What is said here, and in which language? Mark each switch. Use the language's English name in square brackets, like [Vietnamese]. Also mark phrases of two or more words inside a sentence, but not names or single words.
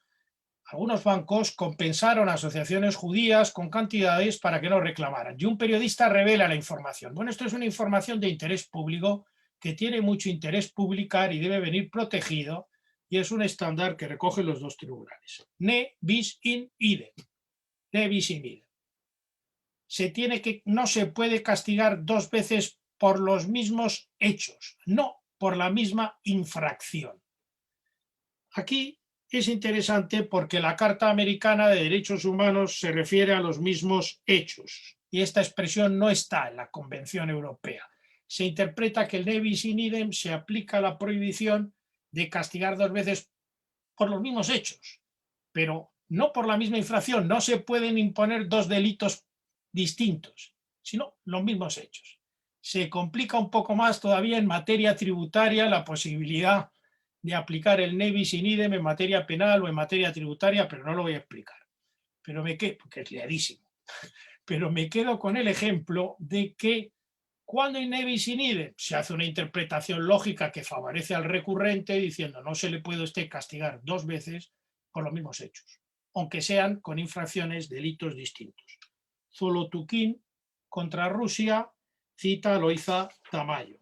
[Spanish] Algunos bancos compensaron a asociaciones judías con cantidades para que no reclamaran. Y un periodista revela la información. Bueno, esto es una información de interés público que tiene mucho interés publicar y debe venir protegido. Y es un estándar que recogen los dos tribunales. [Latin] Ne bis in idem. Ne bis in idem. [Spanish] No se puede castigar dos veces por los mismos hechos, no por la misma infracción. Aquí es interesante porque la Carta Americana de Derechos Humanos se refiere a los mismos hechos y esta expresión no está en la Convención Europea. Se interpreta que el [Latin] ne bis in idem [Spanish] se aplica a la prohibición de castigar dos veces por los mismos hechos, pero no por la misma infracción. No se pueden imponer dos delitos distintos, sino los mismos hechos. Se complica un poco más todavía en materia tributaria la posibilidad de aplicar el [Latin] ne bis in idem [Spanish] en materia penal o en materia tributaria, pero no lo voy a explicar. Pero porque es liadísimo. Pero me quedo con el ejemplo de que cuando in [Latin] ne bis in idem [Spanish] se hace una interpretación lógica que favorece al recurrente diciendo no se le puede a usted castigar dos veces por los mismos hechos, aunque sean con infracciones, delitos distintos. Zolotukhin contra Rusia cita a Loiza Tamayo.